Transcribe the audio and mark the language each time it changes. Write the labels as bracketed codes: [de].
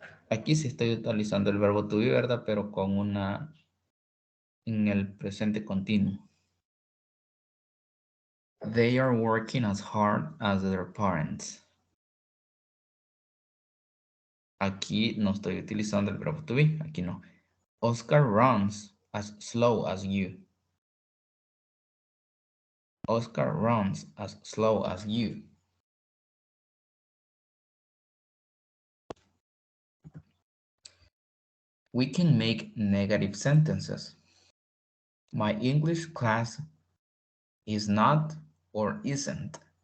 [es] Aquí sí estoy utilizando el verbo to be, ¿verdad? Pero con una en el presente continuo. [en] They are working as hard as their parents. [es] Aquí no estoy utilizando el verbo to be. Aquí no. [en] Oscar runs as slow as you. Oscar runs as slow as you. We can make negative sentences. My English class is not or isn't.